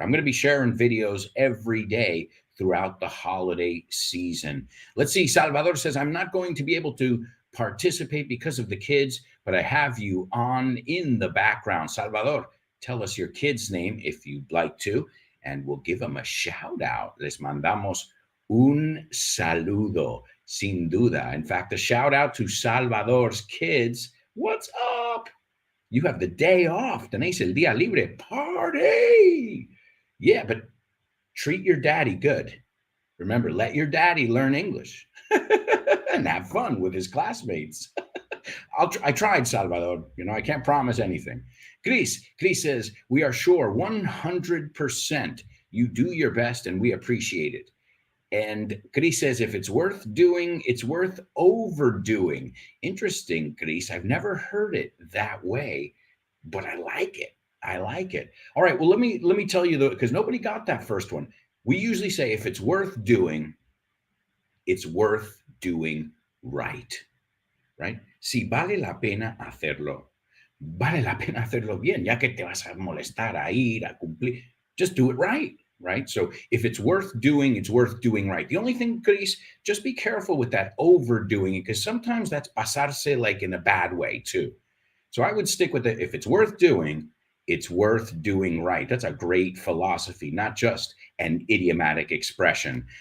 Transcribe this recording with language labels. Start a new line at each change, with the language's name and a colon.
English: I'm going to be sharing videos every day throughout the holiday season. Let's see. Salvador says, I'm not going to be able to participate because of the kids, but I have you on in the background. Salvador, tell us your kid's name if you'd like to, and we'll give them a shout out.
Spanish: Les mandamos un saludo, sin duda.
English: In fact, a shout out to Salvador's kids. What's up? You have the day off.
Spanish: Tenéis el día libre.
English: Party! Yeah, but treat your daddy good. Remember, let your daddy learn English and have fun with his classmates. I tried, Salvador. I can't promise anything. Chris says, we are sure 100% you do your best and we appreciate it. And Chris says, if it's worth doing, it's worth overdoing. Interesting, Chris. I've never heard it that way, but I like it. I like it. All right. Well, let me tell you, though, because nobody got that first one. We usually say if it's worth doing, it's worth doing right. Right?
Spanish: Si vale la pena hacerlo, vale la pena hacerlo bien, ya que te vas a molestar, a ir, a cumplir.
English: Just do it right, right? So if it's worth doing, it's worth doing right. The only thing, Chris, just be careful with that overdoing it, because sometimes that's pasarse like in a bad way too. So I would stick with it. If it's worth doing, it's worth doing right. That's a great philosophy, not just an idiomatic expression.